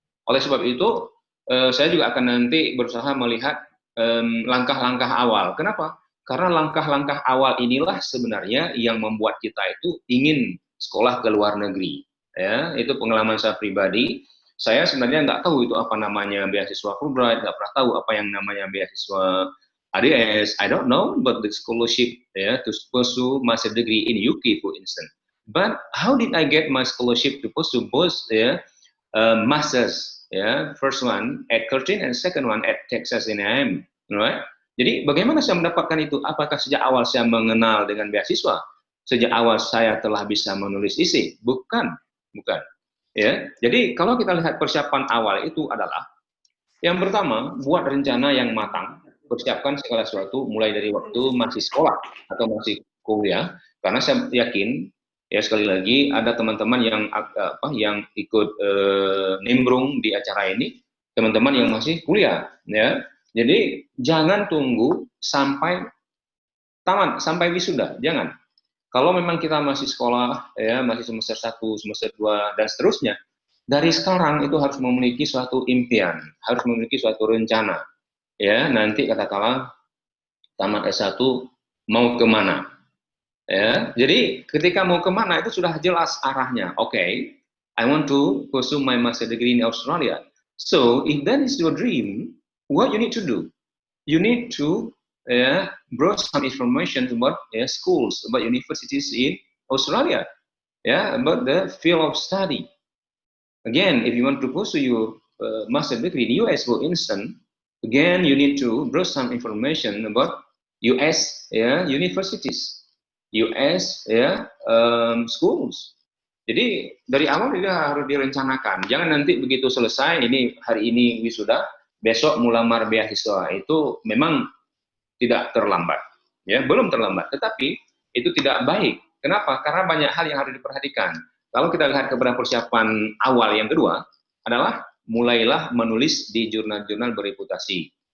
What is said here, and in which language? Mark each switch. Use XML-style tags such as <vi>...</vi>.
<id>Oleh sebab itu, saya juga akan nanti berusaha melihat langkah-langkah awal. Kenapa? Karena langkah-langkah awal inilah sebenarnya yang membuat kita itu ingin sekolah ke luar negeri. Ya, itu pengalaman saya pribadi. Saya sebenarnya nggak tahu itu apa namanya beasiswa Fulbright, nggak pernah tahu apa yang namanya beasiswa ADS.</id> <en>I don't know about the scholarship to pursue master degree in UK, for instance. But how did I get my scholarship to pursue both masters? First one at Curtin and second one at Texas A&M, right?</en> <id>Jadi bagaimana saya mendapatkan itu? Apakah sejak awal saya mengenal dengan beasiswa? Sejak awal saya telah bisa menulis isi? Bukan. Ya, jadi kalau kita lihat persiapan awal itu adalah yang pertama, buat rencana yang matang, persiapkan segala sesuatu mulai dari waktu masih sekolah atau masih kuliah, karena saya yakin ya sekali lagi ada teman-teman yang ikut nimbrung di acara ini, teman-teman yang masih kuliah, ya. Jadi jangan tunggu sampai tamat, sampai wisuda, jangan. Kalau memang kita masih sekolah, ya masih semester 1, semester 2, dan seterusnya, dari sekarang itu harus memiliki suatu impian, harus memiliki suatu rencana. Ya, nanti katakanlah tamat S1 mau kemana. Ya, jadi ketika mau kemana itu sudah jelas arahnya.</id> <en>Okay, I want to pursue my master degree in Australia. So, if that is your dream, what you need to do? You need to brought some information about schools, about universities in Australia, about the field of study. Again, if you want to pursue your master degree in US, for instance, again you need to brought some information about US universities, US schools.</en> <id>Jadi dari awal juga harus direncanakan. Jangan nanti begitu selesai, ini hari ini wisuda, besok melamar beasiswa. Itu memang tidak terlambat, ya belum terlambat, tetapi itu tidak baik. Kenapa? Karena banyak hal yang harus diperhatikan. Kalau kita lihat kepada persiapan awal yang kedua adalah mulailah menulis di jurnal-jurnal bereputasi.</id>